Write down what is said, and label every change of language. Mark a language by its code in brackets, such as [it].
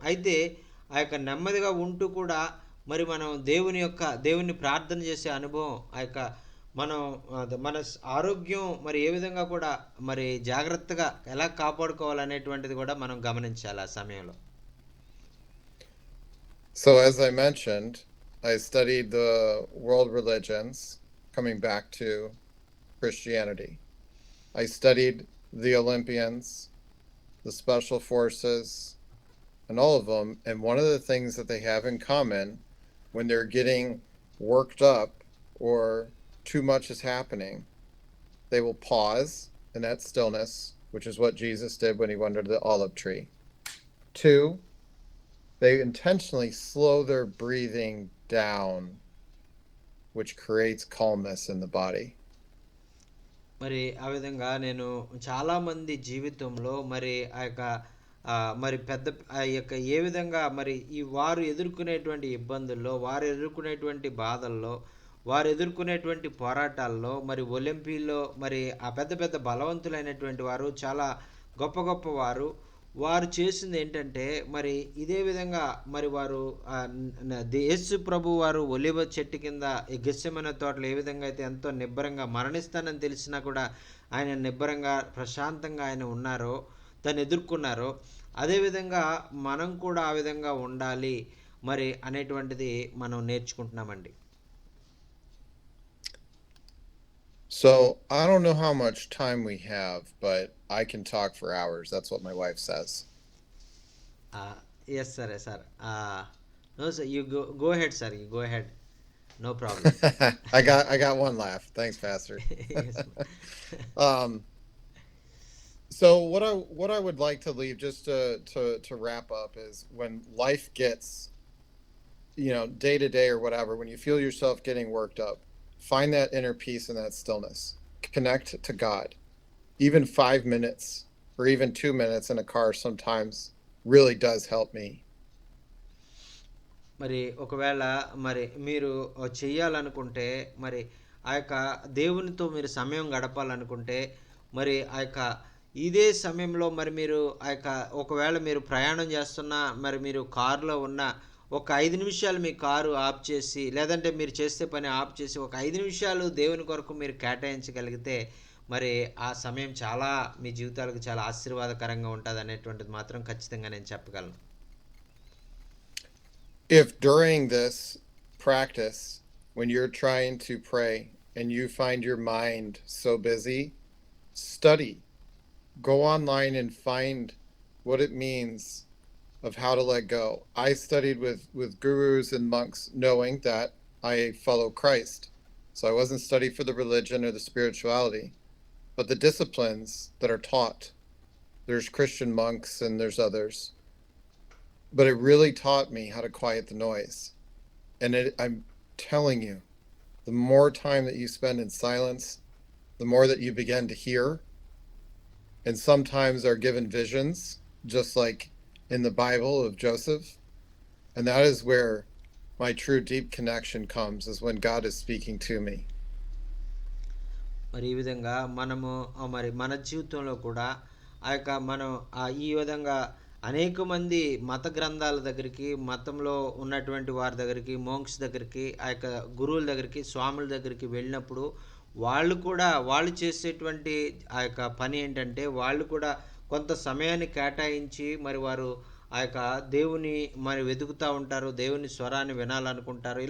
[te] అయితే ఆ యొక్క నెమ్మదిగా ఉంటూ కూడా మరి మనం దేవుని ప్రార్థన చేసే అనుభవం ఆ యొక్క మనం మన ఆరోగ్యం మరి ఏ విధంగా కూడా మరి జాగ్రత్తగా ఎలా కాపాడుకోవాలనేటువంటిది కూడా మనం గమనించాలి ఆ సమయంలో. [en] So, as I mentioned, I studied the world religions, coming back to Christianity. I studied the Olympians, the special forces, and all of them. And one of the things that they have in common when they're getting worked up or too much is happening, they will pause in that stillness, which is what Jesus did when he went under the olive tree. 2, they intentionally slow their breathing down, which creates calmness in the body. [te] మరి ఆ విధంగా నేను చాలామంది జీవితంలో మరి ఆ యొక్క మరి ఆ యొక్క ఏ విధంగా మరి వారు ఎదుర్కొనేటువంటి ఇబ్బందుల్లో, వారు ఎదుర్కొనేటువంటి బాధల్లో, వారు ఎదుర్కొనేటువంటి పోరాటాల్లో, మరి ఒలింపిక్‌లో మరి ఆ పెద్ద పెద్ద బలవంతులైనటువంటి వారు, చాలా గొప్ప గొప్ప వారు చేసిందేంటంటే మరి ఇదే విధంగా మరి వారు యేసు ప్రభు వారు ఒలీవ చెట్టు కింద ఈ గెత్సెమనే తోటలో ఏ విధంగా అయితే ఎంతో నిబ్బరంగా మరణిస్తానని తెలిసినా కూడా ఆయన నిబ్బరంగా ప్రశాంతంగా ఆయన ఉన్నారో, దాన్ని ఎదుర్కొన్నారో, అదేవిధంగా మనం కూడా ఆ విధంగా ఉండాలి మరి అనేటువంటిది మనం నేర్చుకుంటున్నామండి. [en] So, I don't know how much time we have, but I can talk for hours. That's what my wife says. Yes sir, yes sir. No sir, you go ahead sir, you go ahead, no problem. I got one laugh. Thanks, Pastor. Yes, Um, so what I would like to leave just to wrap up is when life gets, day to day or whatever, when you feel yourself getting worked up, find that inner peace and that stillness. Connect to God. Even 5 minutes or even 2 minutes in a car sometimes really does help me. [te] మరి ఒకవేళ మరి మీరు చెయ్యాలనుకుంటే మరి ఆ యొక్క దేవునితో మీరు సమయం గడపాలనుకుంటే మరి ఆ యొక్క ఇదే సమయంలో మరి మీరు ఆ యొక్క ఒకవేళ మీరు ప్రయాణం చేస్తున్నా, మరి మీరు కారులో ఉన్న ఒక 5 నిమిషాలు మీ కారు ఆఫ్ చేసి, లేదంటే మీరు చేసే పని ఆఫ్ చేసి ఒక 5 నిమిషాలు దేవుని కొరకు మీరు కేటాయించగలిగితే మరి ఆ సమయం చాలా మీ జీవితాలకు చాలా ఆశీర్వాదకరంగా ఉంటుంది అనేటువంటిది మాత్రం ఖచ్చితంగా నేను చెప్పగలను. [en] If during this practice, when you're trying to pray and you find your mind so busy, study. Go online and find what it means of how to let go. I studied with gurus and monks knowing that I follow Christ. So I wasn't studying for the religion or the spirituality, but the disciplines that are taught. There's Christian monks and there's others. But it really taught me how to quiet the noise. And I'm telling you, the more time that you spend in silence, the more that you begin to hear, and sometimes are given visions, just like in the Bible of Joseph. And that is where my true deep connection comes is when God is speaking to me. [te] మరి ఈ విధంగా మనము మరి మన జీవితంలో కూడా ఆ యొక్క మనం ఈ విధంగా అనేక మంది మత గ్రంథాల దగ్గరికి, మతంలో ఉన్నటువంటి వారి దగ్గరికి, మోంక్స్ దగ్గరికి, ఆ యొక్క గురువుల దగ్గరికి, స్వాముల దగ్గరికి వెళ్ళినప్పుడు వాళ్ళు కూడా వాళ్ళు చేసేటువంటి ఆ యొక్క పని ఏంటంటే వాళ్ళు కూడా కొంత సమయాన్ని కేటాయించి మరి వారు ఆ యొక్క దేవుని మరి వెతుకుతూ ఉంటారు, దేవుని స్వరాన్ని వినాలనుకుంటారు.